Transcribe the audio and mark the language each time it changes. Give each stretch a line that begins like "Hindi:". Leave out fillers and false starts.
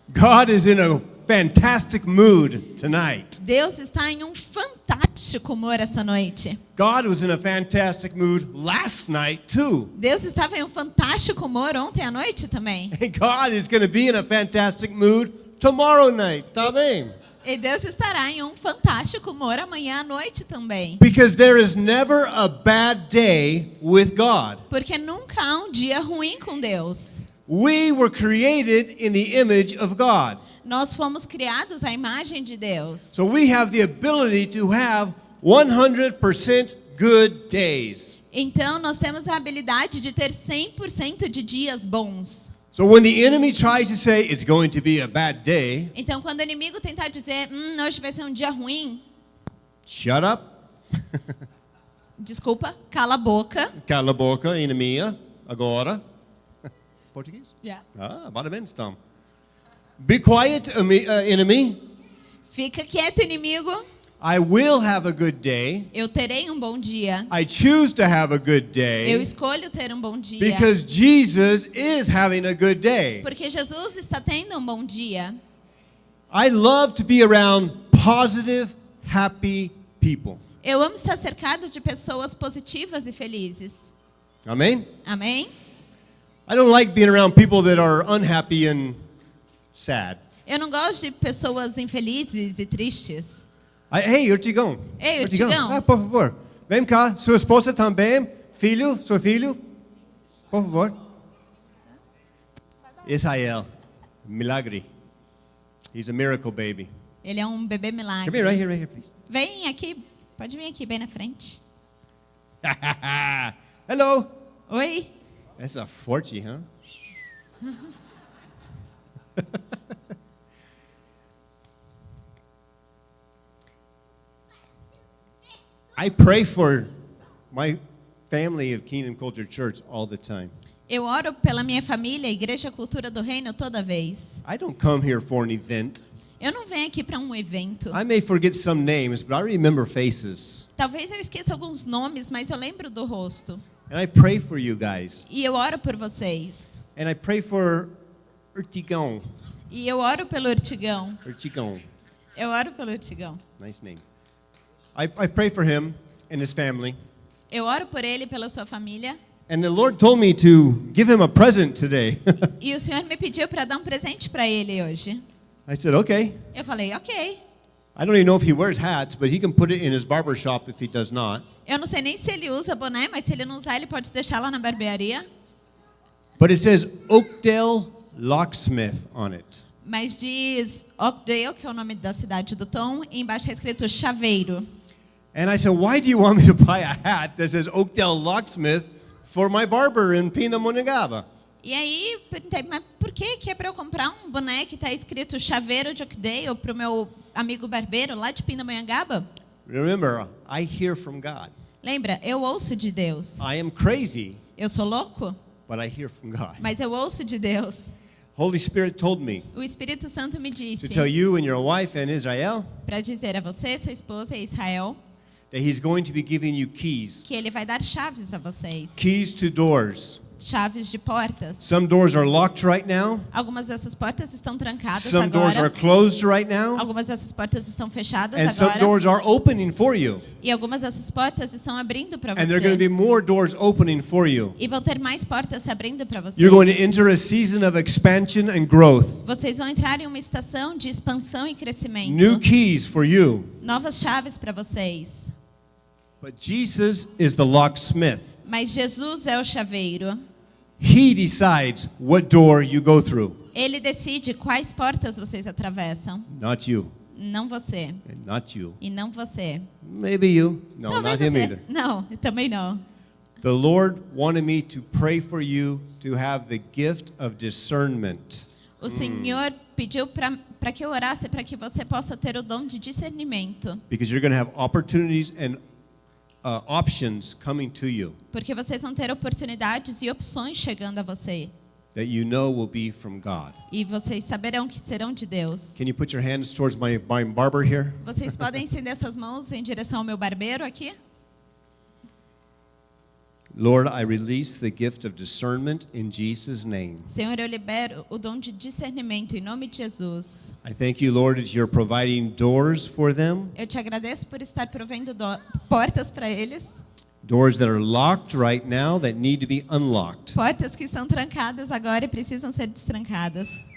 English: God is in a fantastic mood tonight.
Portuguese: Deus está em um fantástico humor essa noite.
English: God was in a fantastic mood last night too.
Portuguese: Deus estava em um fantástico humor ontem à noite também.
English: And God is going to be in a fantastic mood tomorrow night.
Portuguese: Tá bem? E Deus estará em um fantástico humor amanhã à noite também.
English: Because there is never a bad day with God.
Portuguese: Porque nunca há um dia ruim com Deus.
English: We were created in the image of God.
Portuguese: Nós fomos criados à imagem de Deus.
English: So we have the ability to have 100% good days.
Portuguese: Então nós temos a habilidade de ter 100% de dias bons.
English: So when the enemy tries to say it's going to be a bad day,
Portuguese: Então quando o inimigo tentar dizer, hoje vai ser um dia ruim,
English: shut up.
Portuguese: desculpa, cala a boca. Cala a boca, enemia, agora. Português?
English: Yeah.
Portuguese: Ah, parabéns, Tom.
English: Be quiet, enemy.
Portuguese: Fica quieto, inimigo.
English: I will have a good day.
Portuguese: Eu terei um bom dia.
English: I choose to have a good
Portuguese: Eu
English: day
Portuguese: escolho ter um bom dia.
English: because Jesus is having a good day.
Portuguese: Porque Jesus está tendo um bom dia.
English: I love to be around positive, happy people.
Portuguese: Eu amo estar cercado de pessoas positivas e felizes.
English: Amen?
Portuguese: Amém?
English: I don't like being around people that are unhappy and sad.
Portuguese: Eu não gosto de pessoas infelizes e tristes.
English: Hey, Urtigão.
Portuguese: Ei, Urtigão. Ah, por favor. Vem cá. Sua esposa também. Filho, seu filho. Por favor.
English: Israel. Milagre. He's a miracle baby.
Portuguese: Ele é um bebê
English: Come
Portuguese: milagre.
English: here, right here, please.
Portuguese: Vem aqui, pode vir aqui bem na frente.
English: Hello.
Portuguese: Oi? Essa forte, huh?
English: I pray for my family of Kingdom Culture Church all the time.
Portuguese: Eu oro pela minha família, Igreja Cultura do Reino, toda vez.
English: I don't come here for an event.
Portuguese: Eu não venho aqui para um evento.
English: I may forget some names, but I remember faces.
Portuguese: Talvez eu esqueça alguns nomes, mas eu lembro do rosto.
English: And I pray for you guys.
Portuguese: E eu oro por vocês.
English: And I pray for Urtigão.
Portuguese: E eu oro pelo Urtigão.
English: Urtigão.
Portuguese: Eu oro pelo Urtigão.
English: Nice name. I pray for him and his family.
Portuguese: Eu oro por ele e pela sua família.
English: And the Lord told me to give him a present today.
Portuguese: E o Senhor me pediu para dar um presente para ele hoje.
English: I said, okay.
Portuguese: Eu falei, ok.
English: I don't even know if he wears hats, but he can put it in his barber shop if he does not.
Portuguese: Eu não sei nem se ele usa boné, mas se ele não usar, ele pode deixar lá na barbearia.
English: But it says Oakdale Locksmith on it.
Portuguese: Mas diz Oakdale, que é o nome da cidade do Tom, e embaixo é escrito Chaveiro.
English: And I said, why do you want me to buy a hat that says Oakdale Locksmith for my barber in Pindamonhangaba?
Portuguese: E aí, perguntei, mas por que é para eu comprar um boné que está escrito Chaveiro de Oakdale para o meu amigo barbeiro lá de Pindamonhangaba?
English: Remember, I hear from God.
Portuguese: Lembra, eu ouço de Deus.
English: I am crazy,
Portuguese: Eu sou louco,
English: but I hear from God.
Portuguese: mas eu ouço de Deus.
English: Holy Spirit told me
Portuguese: O Espírito Santo me
English: to
Portuguese: disse
English: tell you and your wife and Israel
Portuguese: para dizer a você, sua esposa e Israel,
English: that he's going to be giving you keys.
Portuguese: que ele vai dar chaves a vocês.
English: Keys to doors.
Portuguese: Chaves de portas.
English: Some doors are locked right now.
Portuguese: Algumas dessas portas estão trancadas
English: Some doors are
Portuguese: agora.
English: closed right now.
Portuguese: Algumas dessas portas estão fechadas
English: And some
Portuguese: agora.
English: doors are opening for you.
Portuguese: E algumas dessas portas estão abrindo para
English: And there are going to
Portuguese: você.
English: be more doors opening for you.
Portuguese: E vão ter mais portas se abrindo para vocês.
English: You're going to enter a season of expansion and growth.
Portuguese: Vocês vão entrar em uma estação de expansão e crescimento.
English: New keys for you.
Portuguese: Novas chaves para vocês.
English: But Jesus is the locksmith.
Portuguese: Mas Jesus é o chaveiro.
English: He decides what door you go through,
Portuguese: Ele decide quais portas vocês atravessam.
English: not you,
Portuguese: Não você.
English: and not you.
Portuguese: E não você.
English: Maybe you. No,
Portuguese: Talvez
English: not him
Portuguese: você.
English: either.
Portuguese: Não, também não.
English: The Lord wanted me to pray for you to have the gift of discernment.
Portuguese: O Senhor pediu para que eu orasse para que você possa ter o dom de discernimento.
English: Because you're going to have opportunities and options coming to you
Portuguese: Porque vocês vão ter oportunidades e opções chegando a você.
English: that you know will be from God.
Portuguese: E vocês saberão que serão de Deus.
English: Can you put your hands towards my barber here?
Portuguese: Vocês podem estender suas mãos em direção ao meu barbeiro aqui?
English: Lord, I release the gift of discernment in Jesus' name.
Portuguese: Senhor, eu libero o dom de discernimento em nome de Jesus.
English: I thank you, Lord, that you're providing doors for them,
Portuguese: Eu te agradeço por estar provendo portas para eles,
English: doors that are locked right now that need to be unlocked.
Portuguese: portas que estão trancadas agora e precisam ser destrancadas.